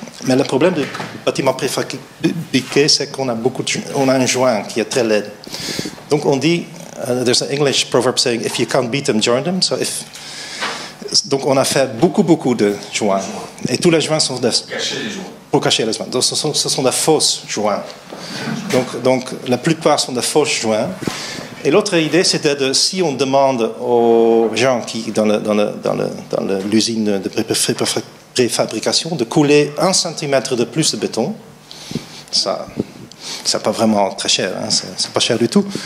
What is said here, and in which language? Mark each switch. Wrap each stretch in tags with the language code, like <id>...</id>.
<fr>Mais le problème du bâtiment préfabriqué, c'est qu'on a on a un joint qui est très laid. Donc, on dit,</fr> <en>there's an English proverb saying, if you can't beat them, join them.</en> <fr>Donc, on a fait beaucoup de joints. Et tous les joints sont pour cacher les joints. Donc, ce sont des fausses joints. Donc, la plupart sont des fausses joints. Et l'autre idée, c'était si on demande aux gens qui, dans l'usine de préfabrication, de couler 1 centimètre de plus de béton, ça, c'est pas vraiment très cher, hein, c'est pas cher du tout.</fr>